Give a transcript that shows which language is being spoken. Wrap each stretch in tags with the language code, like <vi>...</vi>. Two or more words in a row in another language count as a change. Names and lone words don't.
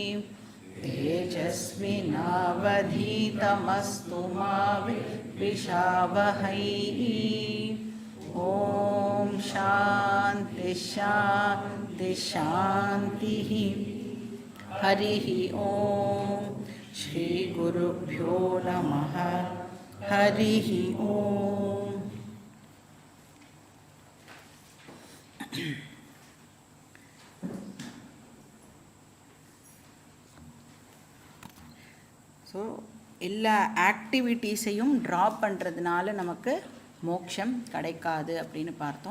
<sa>तेजस्विनावधीतमस्तु मा विद्विषावहै ॐ शान्ति शान्ति शान्तिः हरिः ॐ श्रीगुरुभ्यो नमः हरिः ॐ</sa> <ta>ஸோ எல்லா</ta> <en>activitiesயும் drop</en> <ta>பண்ணுறதுனால நமக்கு மோட்சம் கிடைக்காது அப்படின்னு பார்த்தோம்.</ta>